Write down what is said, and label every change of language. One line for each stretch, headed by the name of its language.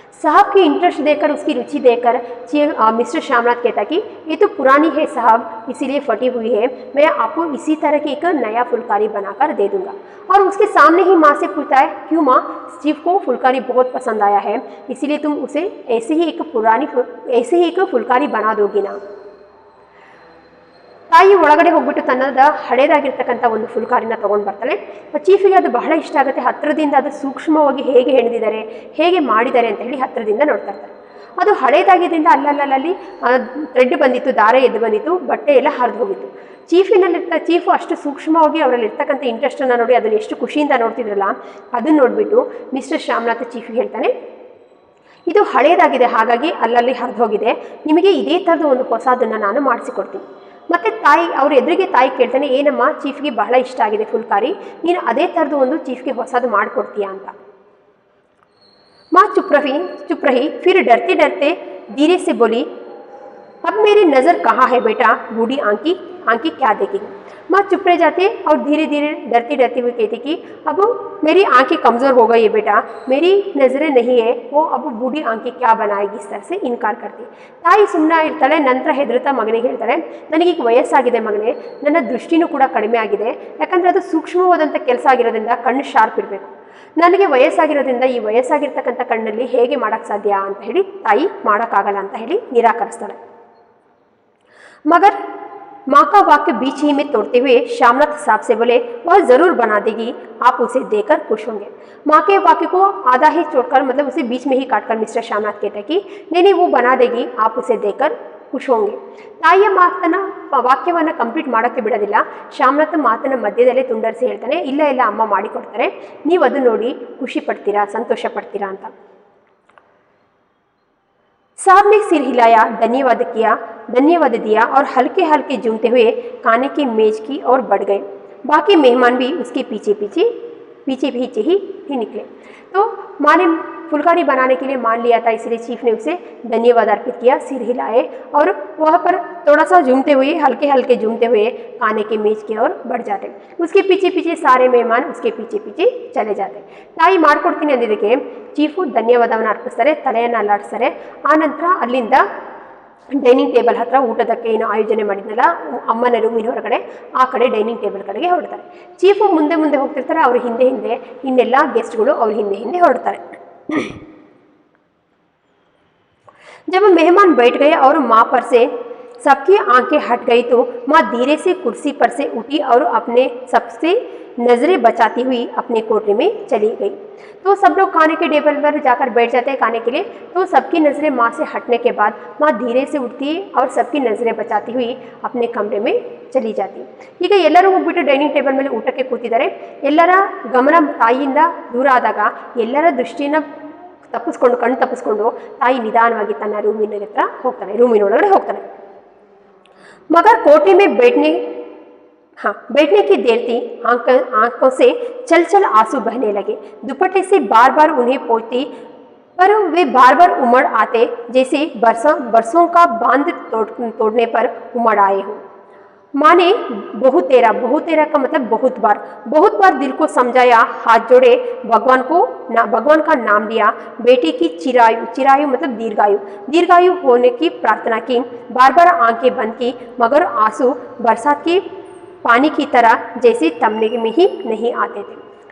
Hindi: साहब की इंटरेस्ट देखकर, उसकी रुचि देखकर मिस्टर श्यामनाथ कहता कि ये तो पुरानी है साहब, इसीलिए फटी हुई है, मैं आपको इसी तरह की एक नया फुलकारी बनाकर दे दूंगा. और उसके सामने ही माँ से पूछता है, क्यों माँ, चीफ को फुलकारी बहुत पसंद आया है, इसीलिए तुम उसे ऐसे ही एक फुलकारी बना दोगी ना.
Kannada: ತಾಯಿ ಒಳಗಡೆ ಹೋಗ್ಬಿಟ್ಟು ತನ್ನದ ಹಳೇದಾಗಿರ್ತಕ್ಕಂಥ ಒಂದು ಫುಲ್ಕಾರಿನ ತೊಗೊಂಡು ಬರ್ತಾಳೆ. ಚೀಫಿಗೆ ಅದು ಬಹಳ ಇಷ್ಟ ಆಗುತ್ತೆ. ಹತ್ತಿರದಿಂದ ಅದು ಸೂಕ್ಷ್ಮವಾಗಿ ಹೇಗೆ ಹೆಣೆದಿದ್ದಾರೆ, ಹೇಗೆ ಮಾಡಿದ್ದಾರೆ ಅಂತ ಹೇಳಿ ಹತ್ತಿರದಿಂದ ನೋಡ್ತಾ ಇರ್ತಾರೆ. ಅದು ಹಳೇದಾಗಿದ್ದರಿಂದ ಅಲ್ಲಲ್ಲಿ ಥ್ರೆಡ್ ಬಂದಿತ್ತು, ದಾರ ಎದ್ದು ಬಂದಿತ್ತು, ಬಟ್ಟೆ ಎಲ್ಲ ಹರಿದು ಹೋಗಿತ್ತು. ಚೀಫು ಅಷ್ಟು ಸೂಕ್ಷ್ಮವಾಗಿ ಅವರಲ್ಲಿ ಇರ್ತಕ್ಕಂಥ ಇಂಟ್ರೆಸ್ಟನ್ನು ನೋಡಿ ಅದನ್ನು ಎಷ್ಟು ಖುಷಿಯಿಂದ ನೋಡ್ತಿದ್ರಲ್ಲ, ಅದನ್ನು ನೋಡಿಬಿಟ್ಟು ಮಿಸ್ಟರ್ ಶ್ಯಾಮನಾಥ್ ಚೀಫಿಗೆ ಹೇಳ್ತಾನೆ, ಇದು ಹಳೇದಾಗಿದೆ, ಹಾಗಾಗಿ ಅಲ್ಲಲ್ಲಿ ಹರಿದು ಹೋಗಿದೆ, ನಿಮಗೆ ಇದೇ ಥರದ ಒಂದು ಹೊಸದನ್ನು ನಾನು ಮಾಡಿಸಿಕೊಡ್ತೀನಿ. ಮತ್ತು ತಾಯಿ ಅವ್ರ ಎದುರಿಗೆ ತಾಯಿ ಕೇಳ್ತಾನೆ, ಏನಮ್ಮ, ಚೀಫ್ಗೆ ಬಹಳ ಇಷ್ಟ ಆಗಿದೆ ಫುಲ್ಕಾರಿ, ನೀನು ಅದೇ ಥರದ್ದು ಒಂದು ಚೀಫ್ಗೆ ಹೊಸದು ಮಾಡಿಕೊಡ್ತೀಯಾ ಅಂತ.
Hindi: माँ चुप रही. फिर डरते डरते धीरे से बोली, अब मेरी नज़र कहाँ है बेटा, बूढ़ी आंकी क्या देखेगी. माँ चुप रह जाते और धीरे धीरे डरती हुई कहती कि अब मेरी आंखें कमज़ोर हो गई है बेटा, मेरी नज़रें नहीं है, वो अब बूढ़ी आंखें क्या बनाएगी, इस तरह से इनकार करती.
Kannada: ತಾಯಿ ಸುಮ್ಮನೆ ಇರ್ತಾಳೆ. ನಂತರ ಹೆದರುತ್ತಾ ಮಗನಿಗೆ ಹೇಳ್ತಾಳೆ, ನನಗೀಗ ವಯಸ್ಸಾಗಿದೆ ಮಗನೇ, ನನ್ನ ದೃಷ್ಟಿನೂ ಕೂಡ ಕಡಿಮೆ ಆಗಿದೆ, ಯಾಕಂದರೆ ಅದು ಸೂಕ್ಷ್ಮವಾದಂಥ ಕೆಲಸ ಆಗಿರೋದ್ರಿಂದ ಕಣ್ಣು ಶಾರ್ಪ್ ಇರಬೇಕು. ನನಗೆ ವಯಸ್ಸಾಗಿರೋದ್ರಿಂದ ಈ ವಯಸ್ಸಾಗಿರ್ತಕ್ಕಂಥ ಕಣ್ಣಲ್ಲಿ ಹೇಗೆ ಮಾಡೋಕ್ಕೆ ಸಾಧ್ಯ ಅಂತ ಹೇಳಿ ತಾಯಿ ಮಾಡೋಕ್ಕಾಗಲ್ಲ ಅಂತ ಹೇಳಿ ನಿರಾಕರಿಸ್ತಾಳೆ.
Hindi: ಮಗರ್ माँ का वाक्य बीच ही में तोड़ते हुए श्यामनाथ साहब से बोले, वह ज़रूर बना देगी, आप उसे देकर खुश होंगे. माँ के वाक्य को आधा ही छोड़कर, मतलब उसे बीच में ही काटकर मिस्टर श्यामनाथ कहते हैं कि नहीं वो बना देगी, आप उसे देकर ಖುಷ್ ಹೋಂಗೆ.
Kannada: ತಾಯಿಯ ಮಾತನ್ನ ವಾಕ್ಯವನ್ನು ಕಂಪ್ಲೀಟ್ ಮಾಡೋಕ್ಕೆ ಬಿಡೋದಿಲ್ಲ. ಶ್ಯಾಮನಾಥ ಮಾತನ್ನ ಮಧ್ಯದಲ್ಲೇ ತುಂಡರಿಸಿ ಹೇಳ್ತಾನೆ, ಇಲ್ಲ ಅಮ್ಮ ಮಾಡಿಕೊಡ್ತಾರೆ, ನೀವು ಅದು ನೋಡಿ ಖುಷಿ ಪಡ್ತೀರಾ, ಸಂತೋಷ ಪಡ್ತೀರಾ ಅಂತ.
Hindi: साहब ने सिर हिलाया, धन्यवाद दिया और हल्के हल्के झूमते हुए खाने की मेज की ओर बढ़ गए. बाकी मेहमान भी उसके पीछे ही निकले. तो माँ ने फुलकारी बनाने के लिए मान लिया था, इसलिए चीफ ने उसे धन्यवाद अर्पित किया, सिर हिलाए और वहाँ पर थोड़ा सा झूमते हुए, हल्के हल्के झूमते हुए खाने के मेज की ओर बढ़ जाते. उसके पीछे सारे मेहमान उसके पीछे चले जाते.
Kannada: ತಾಯಿ ಮಾಡ್ಕೊಡ್ತೀನಿ ಅಂದಿದ್ದಕ್ಕೆ ಚೀಫು ಧನ್ಯವಾದವನ್ನು ಅರ್ಪಿಸ್ತಾರೆ, ತಲೆಯನ್ನು ಅಲ್ಲಾಡಿಸ್ತಾರೆ. ಆನಂತರ ಅಲ್ಲಿಂದ ಡೈನಿಂಗ್ ಟೇಬಲ್ ಹತ್ರ ಊಟದಕ್ಕೆ ಏನು ಆಯೋಜನೆ ಮಾಡಿದ್ನಲ್ಲ ಅಮ್ಮನ ರೂಮಿನ ಹೊರಗಡೆ, ಆ ಕಡೆ ಡೈನಿಂಗ್ ಟೇಬಲ್ ಕಡೆಗೆ ಹೊರಡ್ತಾರೆ. ಚೀಫು ಮುಂದೆ ಹೋಗ್ತಿರ್ತಾರೆ, ಅವ್ರ ಹಿಂದೆ ಇನ್ನೆಲ್ಲ ಗೆಸ್ಟ್ಗಳು ಅವ್ರ ಹಿಂದೆ ಹೊರಡ್ತಾರೆ.
Hindi: जब मेहमान बैठ गए और माँ पर से सबकी आंखें हट गई तो माँ धीरे से कुर्सी पर से उठी और अपने सबसे नज़रें बचाती हुई अपने कोठरी में चली गई. तो सब लोग खाने के टेबल पर जाकर बैठ जाते हैं खाने के लिए. तो सबकी नज़रें माँ से हटने के बाद माँ धीरे से उठती है और सबकी नज़रें बचाती हुई अपने कमरे में चली जाती.
Kannada: ಈಗ ಎಲ್ಲರೂ ಹೋಗ್ಬಿಟ್ಟು ಡೈನಿಂಗ್ ಟೇಬಲ್ ಮೇಲೆ ಊಟಕ್ಕೆ ಕೂತಿದ್ದಾರೆ. ಎಲ್ಲರ ಗಮನ ತಾಯಿಯಿಂದ ದೂರ ಆದಾಗ ಎಲ್ಲರ ದೃಷ್ಟಿನ ಕಣ್ಣು ತಪ್ಪಿಸ್ಕೊಂಡು ತಾಯಿ ನಿಧಾನವಾಗಿ ತನ್ನ ರೂಮಿನೊಳಗಡೆ ಹೋಗ್ತಾನೆ.
Hindi: मगर कोठरी में हाँ, बैठने की देर थी, आंखों से चल चल आंसू बहने लगे। दुपट्टे से बार बार उन्हें पोंछती, पर वे बार बार उमड़ आते, जैसे बरसों का बांध तोड़ने पर उमड़ आए हो। माँ ने बहुत तेरा का मतलब बहुत बार दिल को समझाया, हाथ जोड़े, भगवान का नाम लिया, बेटे की चिरायु मतलब दीर्घायु होने की प्रार्थना की, बार बार आंखें बंद की, मगर आंसू बरसात के पानी की तरह जैसे थमने में ही नहीं आते थे।